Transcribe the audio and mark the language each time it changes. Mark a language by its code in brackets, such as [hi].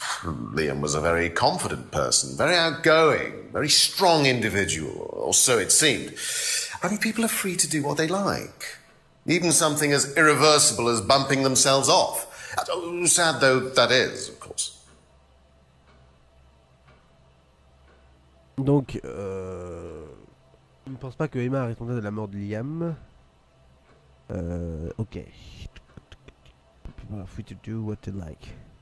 [en] Liam was a very confident person, very outgoing, very strong individual, or so it seemed. I mean, people are free to do what they like. Even something as irreversible as bumping themselves off. Sad though that is, of course. [fr] Donc, je ne pense pas que Emma est responsable de la mort de Liam. Ok. [en] People are free to do what they like.